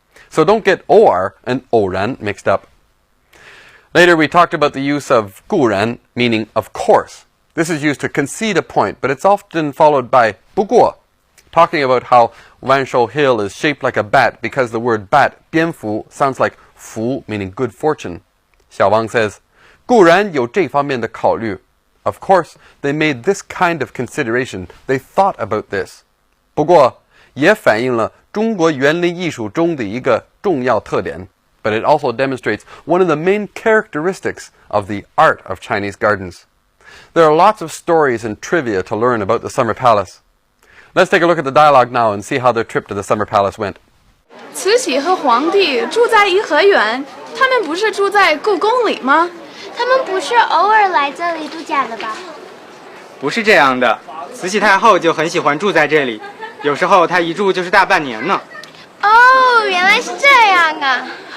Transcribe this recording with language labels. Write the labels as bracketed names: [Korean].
[English] So don't get 偶尔 and 偶然 mixed up. Later, we talked about the use of Guran, meaning of course. This is used to concede a point, but it's often followed by 不过, talking about how Wanshou Hill is shaped like a bat because the word bat, 蝙蝠, sounds like 福, meaning good fortune. Xiaowang says, [Chinese] 固然有这方面的考虑. [English] Of course, they made this kind of consideration. They thought about this. [Chinese] 不过也反映了中国园林艺术中的一个重要特点. [English] But it also demonstrates one of the main characteristics of the art of Chinese gardens. There are lots of stories and trivia to learn about the Summer Palace. Let's take a look at the dialogue now and see how their trip to the Summer Palace went. [Chinese] 慈禧和皇帝住在颐和园，他们不是住在故宫里吗？他们不是偶尔来这里度假的吧？不是这样的，慈禧太后就很喜欢住在这里，有时候她一住就是大半年呢。哦，原来是这样啊！